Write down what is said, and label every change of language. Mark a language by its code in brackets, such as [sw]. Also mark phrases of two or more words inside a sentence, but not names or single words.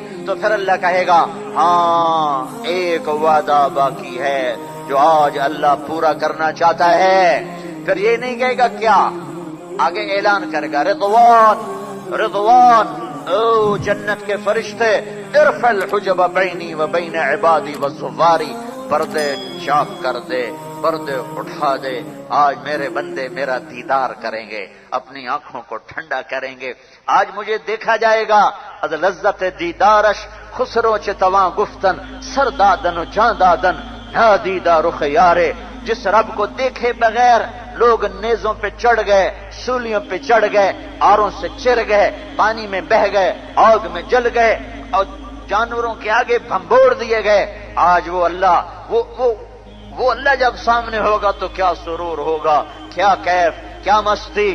[ur] تو پھر اللہ کہے گا ہاں ایک وعدہ باقی ہے جو آج اللہ پورا کرنا چاہتا ہے۔ پھر یہ نہیں کہے گا کیا، آگے اعلان کرے گا رضوان رضوان، او جنت کے فرشتے [ar] ارفع الحجب بینی و بین عبادی والزواری، [ur] پردے چاک کر دے، پردے اٹھا دے، آج میرے بندے میرا دیدار کریں گے، اپنی آنکھوں کو ٹھنڈا کریں گے، آج مجھے دیکھا جائے گا۔ [fa] از لذت دیدارش خسرو چ تواں گفتن، سر دادن و جاں دادن نادیدہ رخ یارے، [ur] جس رب کو دیکھے بغیر لوگ نیزوں پہ چڑھ گئے، سولیوں پہ چڑھ گئے، آروں سے چر گئے، پانی میں بہ گئے، آگ میں جل گئے اور جانوروں کے آگے بھمبوڑ دیے گئے۔ آج وہ اللہ وہ اللہ جب سامنے ہوگا تو کیا سرور ہوگا، کیا کیف، کیا مستی۔